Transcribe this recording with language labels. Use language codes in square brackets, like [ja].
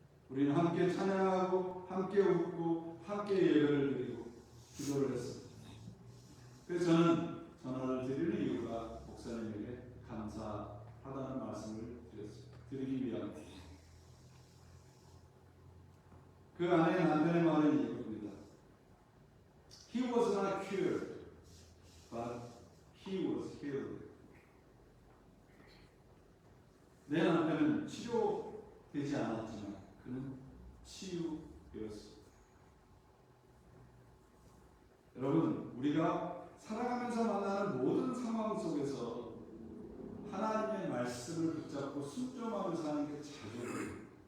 [ko] 우리는 함께 찬양하고 함께 웃고 함께 예배를 드리고 기도를 했습니다. 그래서 저는 전화를 드리는 이유가 목사님에게 감사하다는 말씀을 드리기 위함입니다. 그 안에 남편의 말은 이겁니다. [en] He was not cured, but he was healed. [ko] 내 남편은 치료되지 않았지만 그는 치유되었습니다. 여러분, 우리가 살아가면서 만나는 모든 상황 속에서 하나님의 말씀을 붙잡고 순종하며 사는 게 자족이에요.